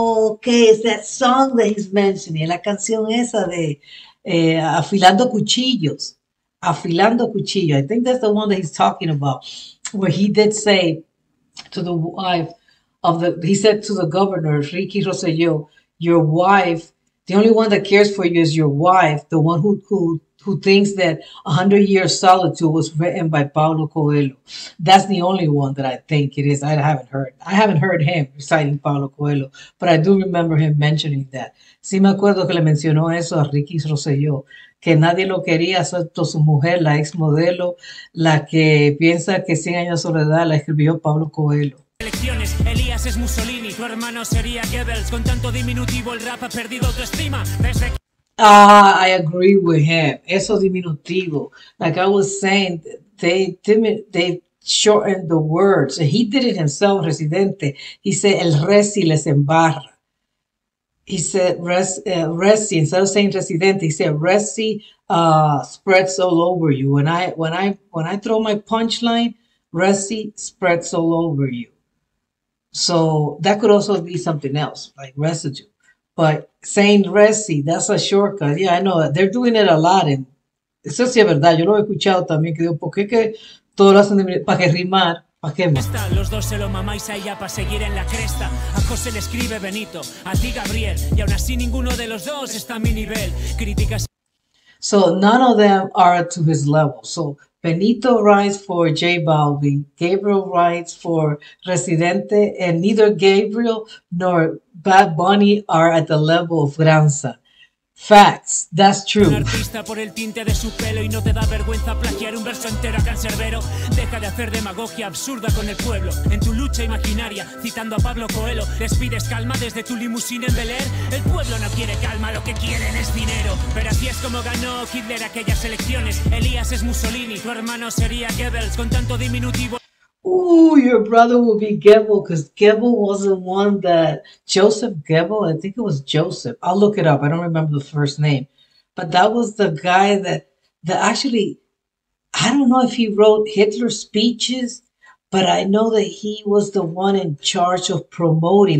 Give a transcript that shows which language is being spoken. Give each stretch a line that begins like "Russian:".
English: Okay. It's that song that he's mentioning.
Spanish: La canción esa de Afilando Cuchillos.
English: Afilando Cuchillo. I think that's the one that he's talking about, where he did say to the wife he said to the governor, Ricky Rosselló, your wife, the only one that cares for you is your wife, the one who thinks that 100 Years Solitude was written by Paulo Coelho. That's the only one that I think it is. I haven't heard him reciting Paulo Coelho, but I do remember him mentioning that.
Spanish: Sí me acuerdo que le mencionó eso a Ricky Rosselló, que nadie lo quería, excepto su mujer, la ex modelo, la que piensa que 100 años de soledad la escribió Paulo Coelho. Elecciones, Elías es Mussolini, tu hermano sería Goebbels, con tanto diminutivo el rap ha perdido autoestima desde que...
English: I agree with him.
Spanish: Eso diminutivo.
English: Like I was saying, they shortened the words. He did it himself, Residente. He said,
Spanish: el resi les embarra.
English: He said, resi, instead of saying Residente, he said, resi spreads all over you. When I throw my punchline, resi spreads all over you. So that could also be something else, like residue. But saying resi, that's a shortcut. Yeah, I know. They're doing it a lot. And
Spanish: eso sí es verdad. Yo lo he escuchado también. Que digo, ¿por qué que todo lo hacen para que rimar? ¿Para qué más? Los dos se lo mamáis a ella para seguir en la cresta. A José le escribe Benito, a ti Gabriel. Y aún así ninguno de los dos está a mi nivel. Críticas.
English: So none of them are to his level. So Benito writes for JBalvin, Gabriel writes for Residente, and neither Gabriel nor Bad Bunny are at the level of Granza. Facts, that's true.
Spanish: Un artista por el tinte de su pelo y no te da vergüenza plagiar un verso entero a Cancerbero. Deja de hacer demagogia absurda con el pueblo. En tu lucha imaginaria, citando a Pablo Coelho, les pides calma desde tu limusina en Bel Air. El pueblo no quiere calma, lo que quieren es dinero. Pero así es como ganó Hitler aquellas elecciones. Elías es Mussolini, tu hermano sería Goebbels, con tanto diminutivo.
English: Ooh, your brother will be Goebbels, because Goebbels was the one that, Joseph Goebbels, I think it was Joseph. I'll look it up. I don't remember the first name. But that was the guy that actually, I don't know if he wrote Hitler's speeches, but I know that he was the one in charge of promoting.